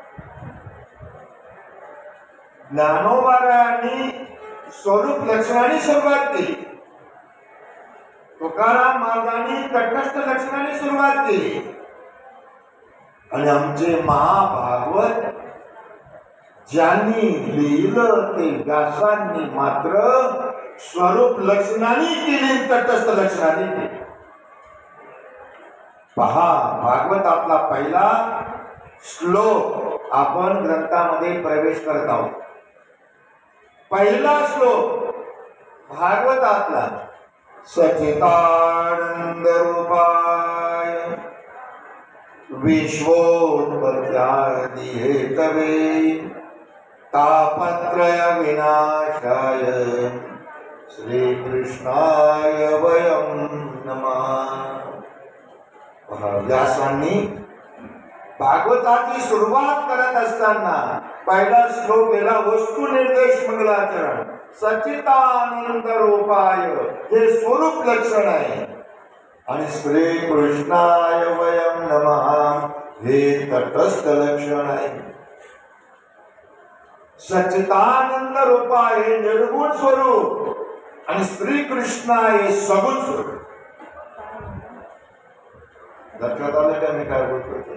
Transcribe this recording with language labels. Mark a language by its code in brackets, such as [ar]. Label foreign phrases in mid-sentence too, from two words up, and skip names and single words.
[mr] ज्ञानोबरायांनी स्वरूप लक्षणाने सुरुवात केली, तुकाराम महाराजांनी तटस्थ लक्षणाने सुरुवात केली आणि आमचे महाभागवत ज्यांनी लिहिलं ते व्यासांनी मात्र स्वरूप लक्षणाने केली, तटस्थ लक्षणाने केली. पहा, भागवतातला पहिला श्लोक आपण ग्रंथामध्ये प्रवेश करत आहोत. पहिला श्लोक भागवतातला, [sa] सच्चिदानंद रूपाय विश्वोत्पत्त्यादि हेतवे तापत्रय विनाशाय श्रीकृष्णाय वयं नमः. [mr] व्यासांनी भागवताची सुरुवात करत असताना पहिला श्लोक लिहिला वस्तू निर्देश मंगलाचरण. [sa] सच्चिदानंद रूपाय [mr] हे स्वरूप लक्षण आहे आणि [sa] श्री कृष्णाय वयं नमः [mr] हे तटस्थ लक्षण आहे. [sa] सच्चिदानंद रूपाय [mr] हे निर्गुण स्वरूप आणि श्री कृष्ण हे सगुण स्वरूप. लक्षात आलं का मी काय बोलतो?